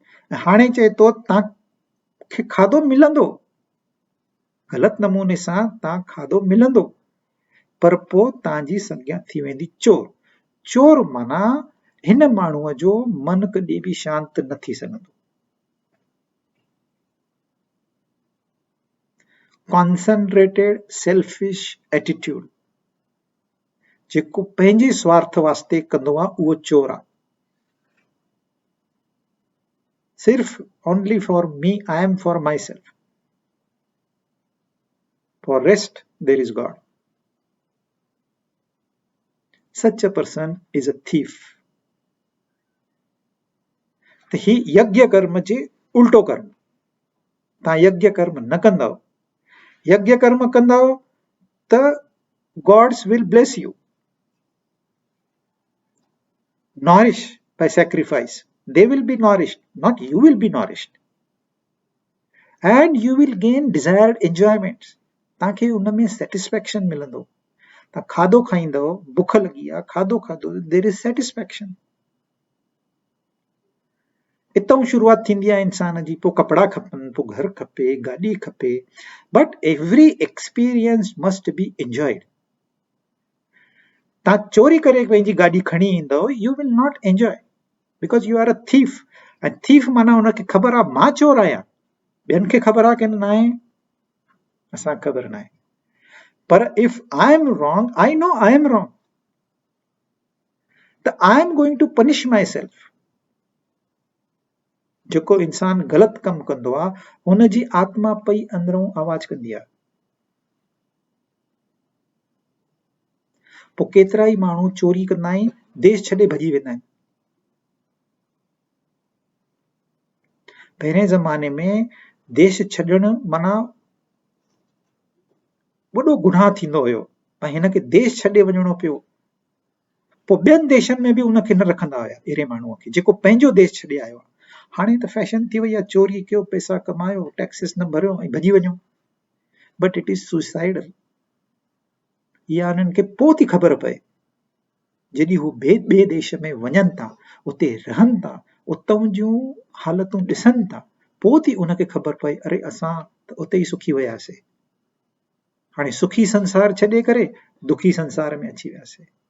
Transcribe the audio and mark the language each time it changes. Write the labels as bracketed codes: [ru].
[sd] हाणे चए थो तव्हांखे खाधो मिलंदो, ग़लति नमूने सां तव्हां खाधो मिलंदो, पर पोइ तव्हांजी संज्ञा थी वेंदी चोर। चोर माना हिन माण्हूअ जो मन कॾहिं बि शांत न थी सघंदो। [en] concentrated selfish attitude, [sd] जेको पंहिंजे स्वार्थ वास्ते कंदो आहे उहो चोर आहे। [en] सिर्फ only for me, I am for myself, for rest there is God. Such a person is a thief. [sd] त ही यज्ञ कर्म जे उल्टो कर्म। तव्हां यज्ञ कर्म न कंदव, यज्ञ कर्म कंदव त [en] Gods will bless you, nourish by sacrifice. They will be nourished, not you will be nourished, and you will gain desired enjoyments. [sd] तव्हांखे उन में सेटिस्फैक्शन मिलंदो। तव्हां खाधो खाईंदव, बुख लगी आहे, खाधो खाधो, [en] There is satisfaction. [sd] इतों शुरुआत थींदी आहे इंसान जी। पोइ कपड़ा खपनि, पोइ घर खपे, गाॾी खपे, [en] But every experience must be enjoyed. [sd] तव्हां चोरी करे पंहिंजी गाॾी खणी ईंदव, [en] You will not enjoy, because you are a thief. [sd] ऐं थीफ माना हुनखे ख़बर आहे मां चोर आहियां, ॿियनि खे ख़बर आहे कि न आहे, असांखे ख़बर न आहे। [en] पर if I am wrong, I know I am wrong, त I am going to punish myself. [sd] जेको इंसान ग़लति कमु कंदो आहे, हुनजी आत्मा पई अंदरों आवाज़ कंदी आहे। पोइ केतिरा ई माण्हू चोरी कंदा आहिनि, देश छॾे भॼी वेंदा आहिनि। पहिरें ज़माने में देश छॾणु माना वॾो गुनाह थींदो हुयो, ऐं हिनखे देश छॾे वञणो पियो। पोइ ॿियनि देशनि में बि उनखे न रखंदा हुया, अहिड़े माण्हूअ खे जेको पंहिंजो देश छॾे आयो आहे। हाणे त फैशन थी वई आहे, चोरी कयो, पैसा कमायो, टैक्सिस न भरियो ऐं भॼी वञो। [en] But it is suicidal. [sd] इहा उन्हनि खे पोइ थी ख़बर पए, जॾहिं हू ॿिए देश में वञनि था, उते रहनि था, उतां जूं हालतूं ॾिसनि था, पोइ थी उनखे ख़बर पए, अरे असां त उते ई सुखी वियासीं। हाणे सुखी संसार छॾे करे दुखी संसार में अची वियासीं।